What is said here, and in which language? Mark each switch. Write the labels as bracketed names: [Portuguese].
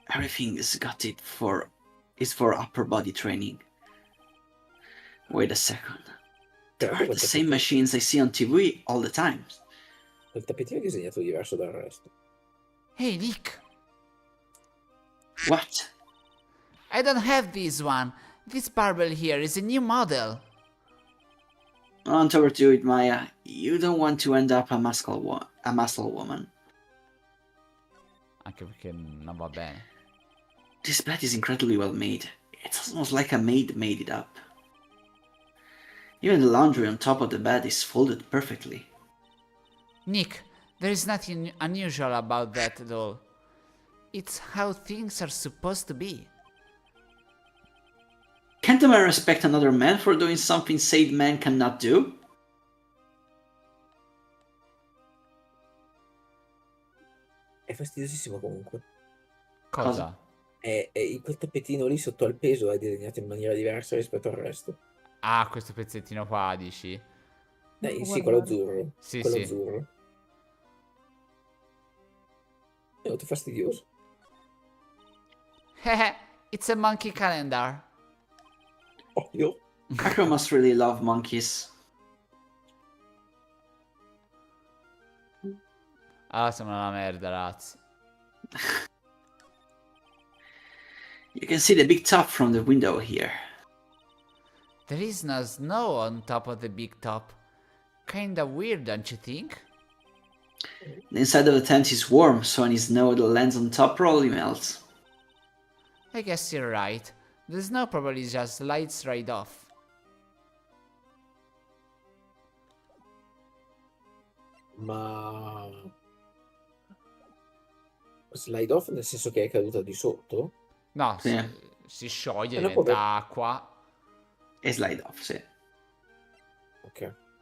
[English] Everything is for upper body training. Wait a second. There are the same machines I see on TV all the time. [Italian] Il tappetino è disegnato diverso dal resto. [English] Hey, Nick. What? I don't have this one. This barbell here is a new model. Don't overdo it, Maya. You don't want to end up a muscle woman. [Italian] Anche perché non va bene. [English] This bed is incredibly well made. It's almost like a maid made it up. Even the laundry on top of the bed is folded perfectly. Nick, there is nothing unusual about that at all. It's how things are supposed to be. Can't a man respect another man for doing something said men cannot do? [Italian] È fastidiosissimo comunque. Cosa? Quel tappetino lì sotto al peso è disegnato in maniera diversa rispetto al resto. Ah, questo pezzettino qua, dici? Sì, quello azzurro. Sì, quello sì. azzurro. È molto fastidioso. [English] It's a monkey calendar. [Italian] Ovvio. [English] Akro must really love monkeys. [Italian] Ah, sembra una merda, ragazzi. [English] You can see the big top from the window here. There is no snow on top of the big top. Kinda weird, don't you think? The inside of the tent is warm, so any snow that lands on top probably melts. I guess you're right. The snow probably just slides right off. [Italian] Ma [English] slide off [Italian] nel senso che è caduta di sotto? No, Sì. si scioglie, non diventa può- acqua. E [English] slide off, [Italian] sì. Ok.